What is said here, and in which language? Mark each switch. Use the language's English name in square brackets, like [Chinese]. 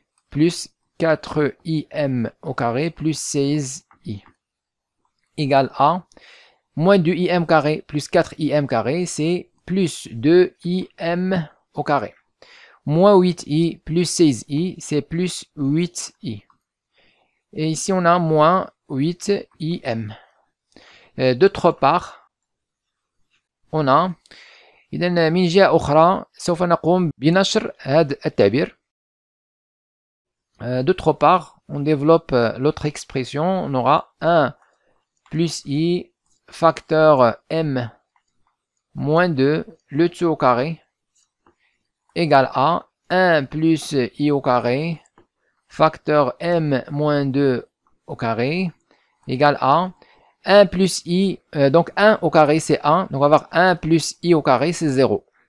[French] Plus 4im au carré, plus 16i. Égale à moins 2im carré plus 4im carré, c'est plus 2im au carré. Moins 8i plus 16i, c'est plus 8i. Et ici, on a moins 8im. D'autre part, on a [Arabic] إذا من جهة أخرى سوف نقوم بنشر هذا التعبير. [French] D'autre part, on développe l'autre expression. On aura 1 plus i facteur m moins 2, le tout au carré, égale à 1 plus i au carré, facteur m moins 2 au carré, égale à 1 plus i, donc 1 au carré c'est 1, donc on va avoir 1 plus i au carré c'est 0.